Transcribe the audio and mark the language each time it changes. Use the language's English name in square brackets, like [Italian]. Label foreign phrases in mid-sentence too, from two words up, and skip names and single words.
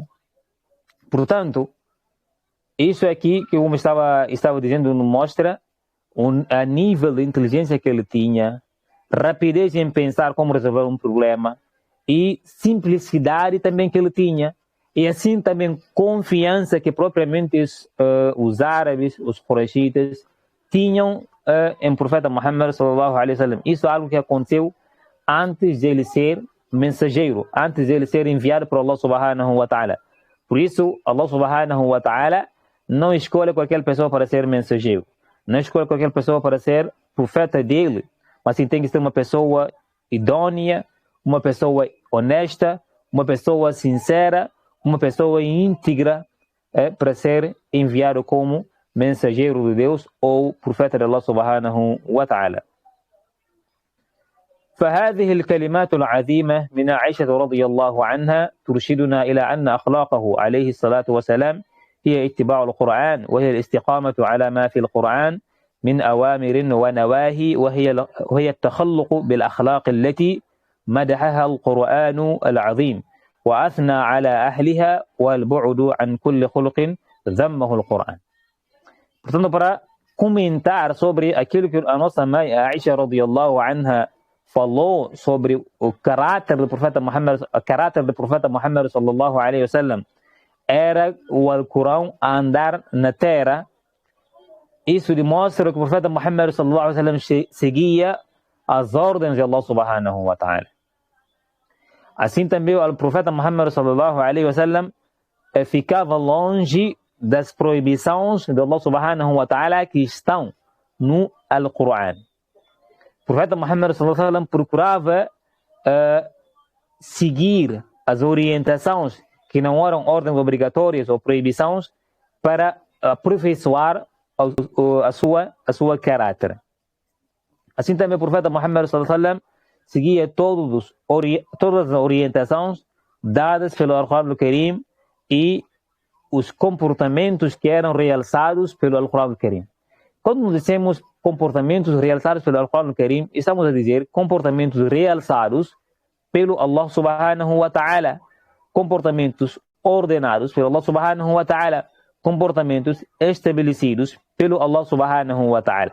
[Portuguese] Portanto, isso aqui que eu estava dizendo mostra a nível de inteligência que ele tinha, rapidez em pensar como resolver um problema e simplicidade também que ele tinha. E assim também confiança que propriamente os árabes, os quraishitas, tinham em profeta Muhammad [Arabic] صلى الله عليه وسلم. [Portuguese] Isso é algo que aconteceu antes de ele ser mensageiro, antes de ele ser enviado por Allah [Arabic] سبحانه وتعالى. [Portuguese] Por isso, Allah [Arabic] سبحانه وتعالى [Portuguese] não escolhe qualquer pessoa para ser mensageiro, não escolhe qualquer pessoa para ser profeta dele, mas sim tem que ser uma pessoa idônea, uma pessoa honesta, uma pessoa sincera, uma pessoa íntegra para ser enviado como mensageiro de Deus ou profeta de Allah [Arabic] سبحانه وتعالى. فهذه الكلمات العظيمة من عائشة رضي الله عنها ترشدنا إلى أن أخلاقه عليه الصلاة والسلام هي اتباع القرآن، وهي الاستقامة على ما في القرآن من أوامر ونواهي، وهي التخلق بالأخلاق التي مدحها القرآن العظيم وأثنى على أهلها والبعد عن كل خلق ذمه القرآن. [Portuguese] Portanto, para comentar sobre aquilo que a nossa mãe Aisha [Arabic] رضي الله عنها [Portuguese] falou sobre o caráter do profeta Muhammad [Arabic] صلى الله عليه وسلم, [Portuguese] era o Alcorão a andar na terra. Isso demonstra que o profeta Muhammad [Arabic] صلى الله عليه وسلم [Portuguese] seguia as ordens de Allah [Arabic] سبحانه وتعالى. [Portuguese] Assim também o profeta Muhammad [Arabic] صلى الله عليه وسلم [Portuguese] ficava longe das proibições de Allah [Arabic] سبحانه وتعالى [Portuguese] que estão no Alcorão. O profeta Muhammad [Arabic] صلى الله عليه وسلم [Portuguese] procurava seguir as orientações que não eram ordens obrigatórias ou proibições para aperfeiçoar a sua caráter. Assim também o profeta Muhammad [Arabic] صلى الله عليه وسلم [Portuguese] seguia todas as orientações dadas pelo Alcorão Karim e os comportamentos que eram realçados pelo Alcorão Karim. quando nos dizemos comportamentos realçados pelo Al-Quran Al-Karim, estamos a dizer comportamentos realçados pelo Allah [Arabic] سبحانه وتعالى, [Portuguese] comportamentos ordenados pelo Allah [Arabic] سبحانه وتعالى, [Portuguese] comportamentos estabelecidos pelo Allah [Arabic] سبحانه وتعالى.